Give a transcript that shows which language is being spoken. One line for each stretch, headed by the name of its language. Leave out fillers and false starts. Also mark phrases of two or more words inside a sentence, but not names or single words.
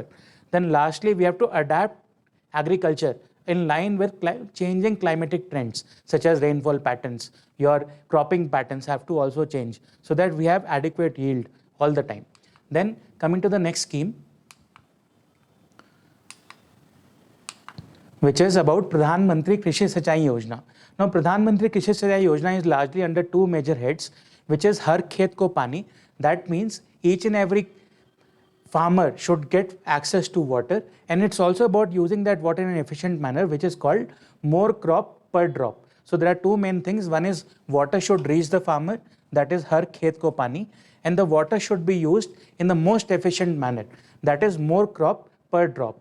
English: Then lastly, we have to adapt agriculture in line with changing climatic trends such as rainfall patterns. Your cropping patterns have to also change so that we have adequate yield all the time. Then coming to the next scheme, which is about Pradhan Mantri Krishi Sinchai Yojana. Now Pradhan Mantri Krishi Sinchai Yojana is largely under 2 major heads, which is Har Khet Ko Pani. That means each and every farmer should get access to water, and it's also about using that water in an efficient manner, which is called more crop per drop. So there are 2 main things. One is water should reach the farmer, that is Har Khet Ko Pani, and the water should be used in the most efficient manner, that is more crop per drop.